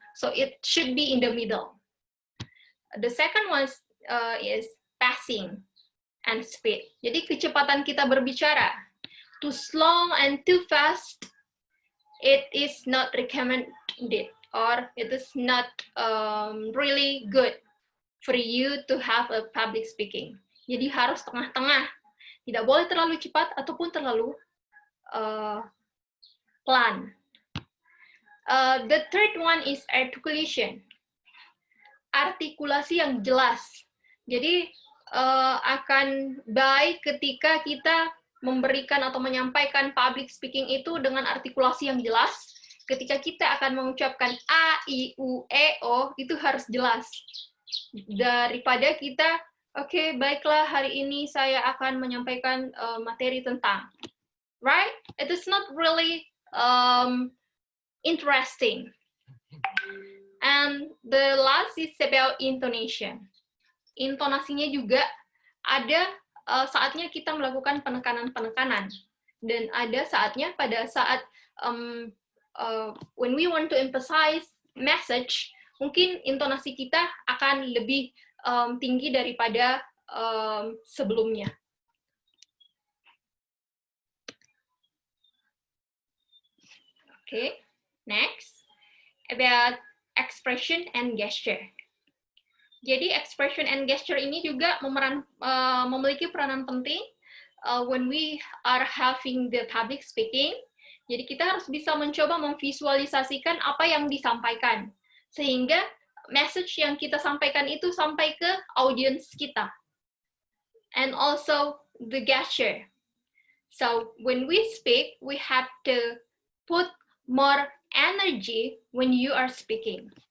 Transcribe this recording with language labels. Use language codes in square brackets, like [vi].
[en] So it should be in the middle. The second one is passing and speed. [id] Jadi kecepatan kita berbicara. [en] Too slow and too fast, it is not recommended, or it is not really good for you to have a public speaking. [id] Jadi harus tengah-tengah. Tidak boleh terlalu cepat ataupun terlalu pelan. [en] The third one is articulation. [id] Artikulasi yang jelas. Jadi akan baik ketika kita memberikan atau menyampaikan public speaking itu dengan artikulasi yang jelas. Ketika kita akan mengucapkan A, I, U, E, O, itu harus jelas. Daripada kita, oke, baiklah hari ini saya akan menyampaikan materi tentang, [en] right? It is not really interesting. And the last is about intonation. [id] Intonasinya juga ada saatnya kita melakukan penekanan-penekanan, dan ada saatnya pada saat [en] when we want to emphasize message, [id] mungkin intonasi kita akan lebih tinggi daripada sebelumnya. [en] Okay, next about expression and gesture. [id] Jadi [en] expression and gesture [id] ini juga memiliki peranan penting [en] when we are having the public speaking. [id] Jadi kita harus bisa mencoba memvisualisasikan apa yang disampaikan, sehingga message yang kita sampaikan itu sampai ke audience kita. [en] And also the gesture. So when we speak, we have to put more energy when you are speaking.